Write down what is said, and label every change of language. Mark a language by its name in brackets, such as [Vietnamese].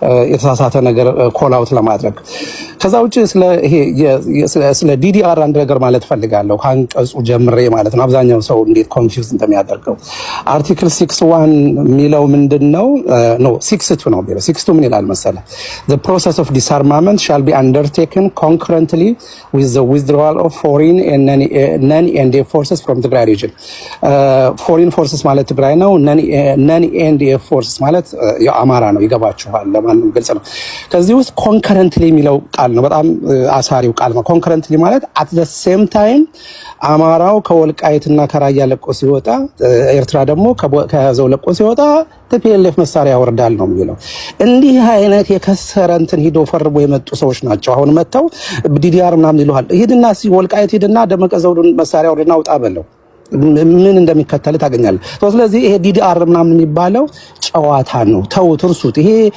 [Amharic] የተሳሳተ ነገር ኮል አውት ለማድረግ። ከዛ ውጪ ስለ ዲዲአር አንድ ነገር ማለት ፈልጋለሁ፣ አንቀጹ ጀምሬ ማለት ነው። አብዛኛው ሰው እንዴት ኮንፊውዝ እንደሚያደርገው አርቲክል 61 የሚለው ምንድነው? No, 62 ነው ቢለው 62 ምን ይላል መሰለ? [English] The process of disarmament shall be undertaken concurrently with the withdrawal of foreign and non-NDF forces from the Tigray region. [Amharic] Foreign forces ማለት ትግራይ ነው። non-NDF forces ማለት የአማራ ነው። ይገባችኋል? ለማንም ግልጽ ነው። ከዚህ ውስጥ concurrently የሚለው ቃል ነው በጣም አሳሪው ቃል ነው። concurrently ማለት [English] at the same time [Amharic] አማራው ከወልቃይትና ከራያ ለቆ ሲወጣ፣ ኤርትራ ደግሞ ከያዘው ለቆ ሲወጣ ቲፒኤልኤፍ መሳሪያ ያወርዳል ነው የሚለው። እንዲህ አይነት የከሰረ እንትን ሂዶ ፈርቦ የመጡ ሰዎች ናቸው። አሁን መተው ዲዲአር ምናምን ይሉሃል። ሂድና ወልቃይት ሂድና ደመቀ ዘውዱን መሳሪያ ወርድና ውጣ በለው ምን እንደሚከተል ታገኛለህ። ስለዚህ ይሄ ዲዲአር ምናምን የሚባለው ጨዋታ ነው። ተውት፣ እርሱት። ይሄ